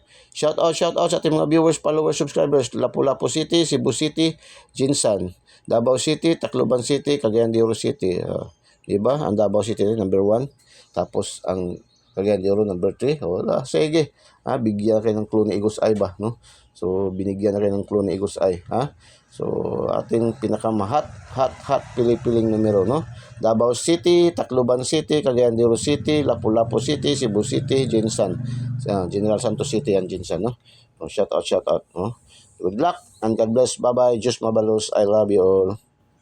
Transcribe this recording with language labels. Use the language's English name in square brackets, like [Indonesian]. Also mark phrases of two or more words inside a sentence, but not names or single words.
[English] Shout out [Filipino] sa ating mga [English] viewers, followers, subscribers. [Filipino] Lapu-Lapu City, Cebu City, Jinsan, Davao City, Tacloban City, Cagayan de Oro City. Diba? Ang Davao City number 1. Tapos ang Cagayan de Oro number 3. Wala, sige. Bigyan kayo ng clue ni Eagles Eye ba, no? So binigyan na kayo ng clue ni Eagles Eye, So ating pinakamahat pili-piling numero, no? Davao City, Tacloban City, Cagayan de Oro City, Lapu-Lapu City, Cebu City, Jinsan, General Santos City and Jinsan, no? [English] Shout out, no? Good luck and God bless. Bye-bye. [Bikol] Diyos mabalos. [English] I love you all.